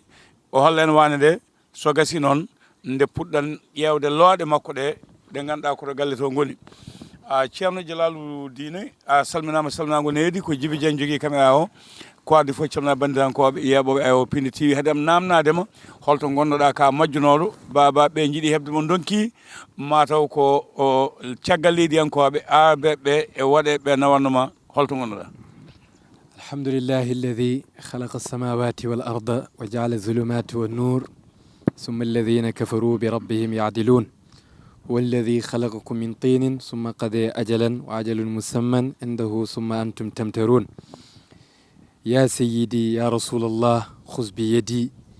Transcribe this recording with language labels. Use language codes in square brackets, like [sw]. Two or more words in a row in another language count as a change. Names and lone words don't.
[ff] o holla en wande nde so gasi noon nde puɗɗan ƴeewde looɗe makko ɗe ganduɗa koto galle to goni ceerno Djalaluddine a salminama salminago needi ko Djiby Dieng jogui caméra o ko addi fof calmina bandirakoɓe yeɓoɓe Ayaw Pindi TV haadem namnadema holto gonnoɗa ka majjunoɗo baba ɓe jiiɗi hebde mo donki mataw ko o caggal leydiyankoɓe arɓeɓe e waɗeɓe nawannoma holto gonnoɗa [ar] الحمد لله الذي خلق السماوات والأرض وجعل الظلمات والنور ثم الذين كفروا بربهم يعدلون هو الذي خلقكم من طين ثم قضى أجلا وأجل مسمى عنده ثم أنتم تمترون يا سيدي يا رسول الله خذ بيدي